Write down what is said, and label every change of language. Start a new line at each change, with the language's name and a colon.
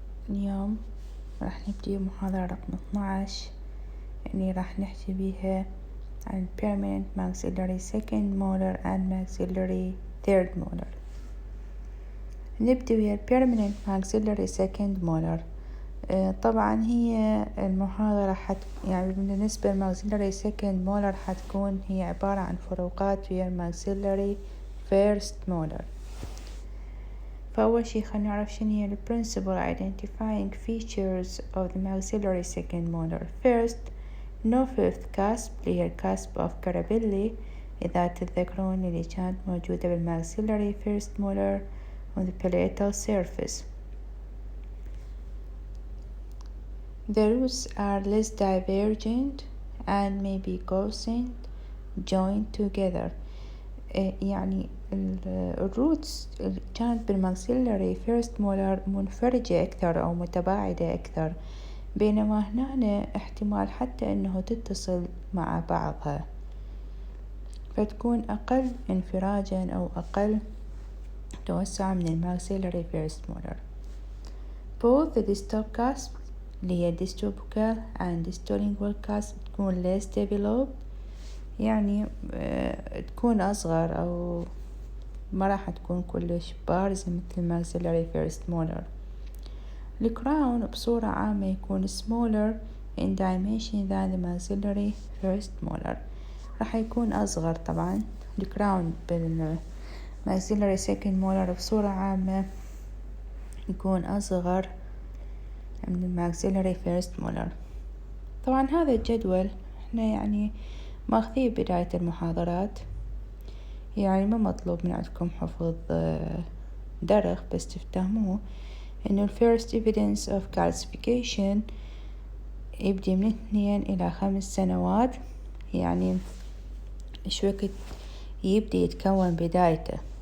Arabic: اليوم راح نبدي محاضرة رقم 12 اللي راح نحكي بيها عن
English: permanent maxillary second molar and maxillary third molar.
Arabic: نبدي ويا
English: permanent maxillary second molar.
Arabic: طبعا هي المحاضرة يعني بالنسبة للماكسيلري second molar حتكون هي عبارة عن فروقات ويا الماكسيلري first molar. فأول شي خلينا نعرف شنو هي
English: principal identifying features of the maxillary second molar. First, no fifth cusp
Arabic: اللي هي
English: cusp of Carabelli
Arabic: إذا تتذكرون اللي كانت موجودة
English: بالmaxillary first molar on the palatal surface. The roots are less divergent and may be coarsened joined together.
Arabic: يعني الروتس كانت بالماكسيلري فيرست مولر منفرجة أكثر أو متباعدة أكثر، بينما هنا احتمال حتى أنه تتصل مع بعضها فتكون أقل انفراجا أو أقل توسع من الماكسيلري فيرست مولر.
English: Both the distal cusp
Arabic: اللي هي
English: distal buccal and distal lingual cusp تكون less developed،
Arabic: يعني تكون أصغر أو ما راح تكون كلش بارزة مثل
English: maxillary first molar.
Arabic: الكراون بصورة عامة يكون
English: smaller in dimension than the maxillary first molar،
Arabic: راح يكون أصغر. طبعا الكراون بالmaxillary second molar بصورة عامة يكون أصغر من maxillary first molar. طبعا هذا الجدول احنا يعني ماخذيه بداية المحاضرات، يعني ما مطلوب من عندكم حفظ درخ، بس تفتهموه انه
English: first evidence of calcification
Arabic: يبدي من 2 إلى 5 سنوات، يعني ايش وقت يبدي يتكون بدايته.